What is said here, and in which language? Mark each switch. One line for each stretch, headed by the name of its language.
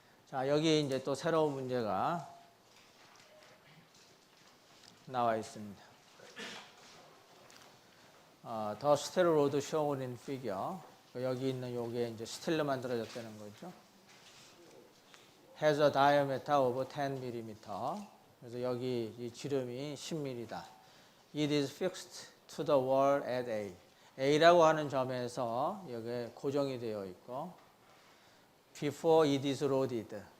Korean: 자, 여기 이제 또 새로운 문제가 나와 있습니다.
English: the steel rod shown in figure.
Korean: 여기 있는 요게 이제 스틸로 만들어졌다는 거죠.
English: has a diameter of 10mm.
Korean: 그래서 여기 이 지름이 10mm다.
English: It is fixed to the wall at A.
Korean: A라고 하는 점에서 여기 고정이 되어 있고,
English: before it is loaded.